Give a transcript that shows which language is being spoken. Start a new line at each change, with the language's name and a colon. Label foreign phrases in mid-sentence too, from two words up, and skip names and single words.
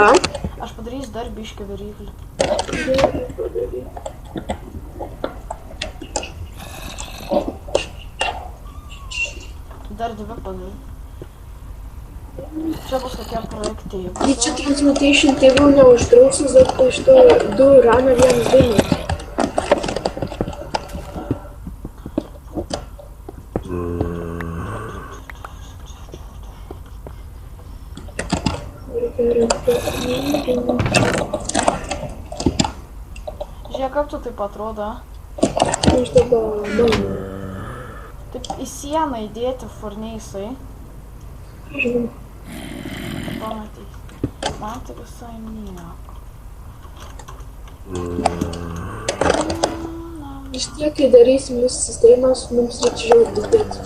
Lithuanian: Aš padarysiu dar biškį viryklių. Gerai, padaryk. Dar 2 padaryk. Čia bus kokie projektai. И čia
English: transmutation table
Lithuanian: neuždrausis,
Russian: за то, что 2 урана, 1 дымит.
Lithuanian: Žiūrėk, kaip tu taip atrodo.
Russian: Потому что да,
Lithuanian: Taip į sieną įdėti furneisai. Pamatys. Man tai visai nieko. Vis tiek, kai darysim visą sistemą, mums reikia žiaurtis dėti.